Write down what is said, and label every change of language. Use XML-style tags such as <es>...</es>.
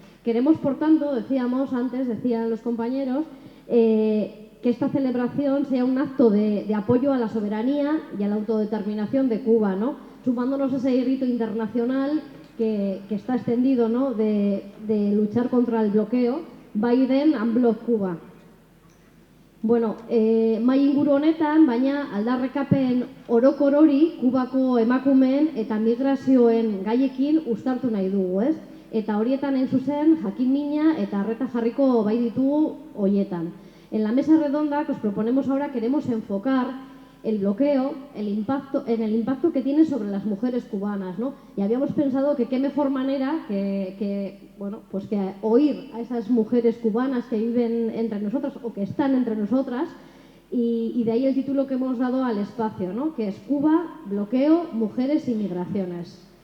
<es>Queremos, por tanto, decíamos antes, decían los compañeros, que esta celebración sea un acto de apoyo a la soberanía y a la autodeterminación de Cuba, ¿no?, sumándonos a ese grito internacional que está extendido, ¿no?, de luchar contra el bloqueo,</es> <en>Biden Unblock Cuba.</en> <eu>Bueno, mai inguru honetan, baina aldarrekapen orokor hori Kubako emakumeen eta migrazioen gaiekin uztartu nahi dugu, ez? Eta horietan hain zuzen jakin-mina eta arreta jarriko bai ditugu horietan.</eu> <es>En la mesa redonda que os proponemos ahora queremos enfocar el bloqueo en el impacto que tiene sobre las mujeres cubanas, ¿no? Y habíamos pensado que qué mejor manera que oír a esas mujeres cubanas que viven entre nosotras o que están entre nosotras y de ahí el título que hemos dado al espacio, ¿no?, que es Cuba, bloqueo, mujeres y migraciones.</es>